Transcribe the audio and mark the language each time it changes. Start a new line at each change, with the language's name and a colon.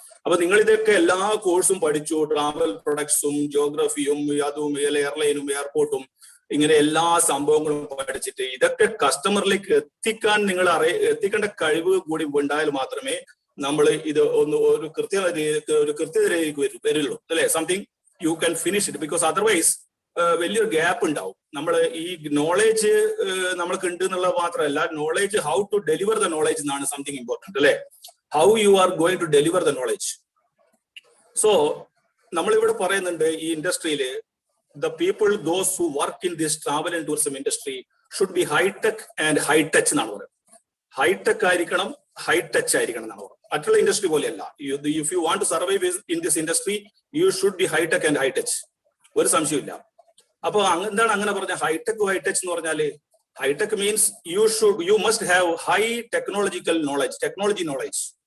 Malayalam: അപ്പൊ നിങ്ങൾ ഇതൊക്കെ എല്ലാ കോഴ്സും പഠിച്ചു, ട്രാവൽ പ്രൊഡക്ട്സും ജിയോഗ്രഫിയും അതും എയർലൈനും എയർപോർട്ടും ഇങ്ങനെ എല്ലാ സംഭവങ്ങളും പഠിച്ചിട്ട് ഇതൊക്കെ കസ്റ്റമറിലേക്ക് എത്തിക്കേണ്ട കഴിവ് കൂടി ഉണ്ടായാൽ മാത്രമേ നമ്മൾ ഇത് ഒരു കൃത്യതയിലേക്ക് വരുള്ളൂ അല്ലെ.
English: something you can finish it, because otherwise
Malayalam: വലിയൊരു ഗ്യാപ്പ് ഉണ്ടാവും. നമ്മൾ ഈ നോളേജ് നമ്മൾക്ക് ഉണ്ട് എന്നുള്ളത് മാത്രമല്ല, knowledge
English: how to deliver the knowledge
Malayalam: എന്നാണ്
English: something important
Malayalam: അല്ലെ.
English: How you are going to deliver the knowledge.
Malayalam: So നമ്മളിവിടെ പറയുന്നുണ്ട് ഈ ഇൻഡസ്ട്രിയിൽ
English: the people, those who work in this travel and tourism industry should be high tech and high touch
Malayalam: എന്നാണ് പറയുന്നത്. High tech ആയിരിക്കണം, high touch ആയിരിക്കണം എന്നാണ് പറയുന്നത്. മറ്റുള്ള ഇൻഡസ്ട്രി പോലെയല്ല.
English: If you want to survive in this industry you should be high tech and high touch.
Malayalam: ഒരു സംശയമില്ല. അപ്പൊ എന്താണ് അങ്ങനെ പറഞ്ഞ ഹൈടെക് ഹൈ ടച്ച് എന്ന് പറഞ്ഞാല്?
English: High tech means you must have high technological knowledge, technology knowledge.